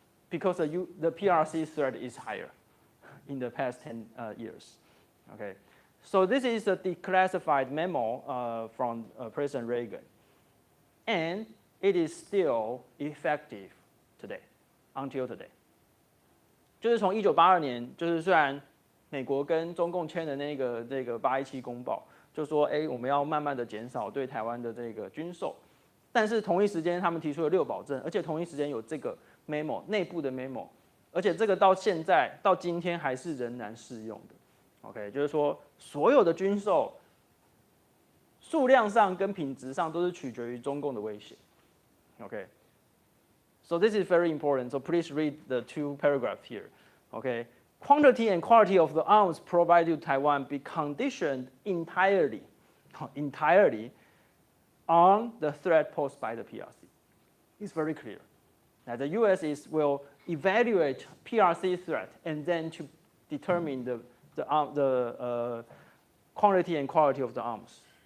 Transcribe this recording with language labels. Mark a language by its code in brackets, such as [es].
[en] Because the PRC threat is higher in the past 10 years. Okay, so this is a declassified memo from President Reagan, and it is still effective today, until today. [zh] 就是从1982年，就是虽然美国跟中共签的那个817公报，就说我们要慢慢的减少对台湾的这个军售，但是同一时间他们提出了6保证，而且同一时间有这个 memo 内部的 memo， 而且这个到现在到今天还是仍然适用的。 OK， 就是说所有的军售数量上跟品质上都是取决于中共的威胁。 OK。 [en] So this is very important. So please read the 2 paragraphs here. Okay, quantity and quality of the arms provided to Taiwan be conditioned entirely on the threat posed by the PRC. It's very clear that the U.S. will evaluate PRC threat and then to determine the quantity and quality of the arms.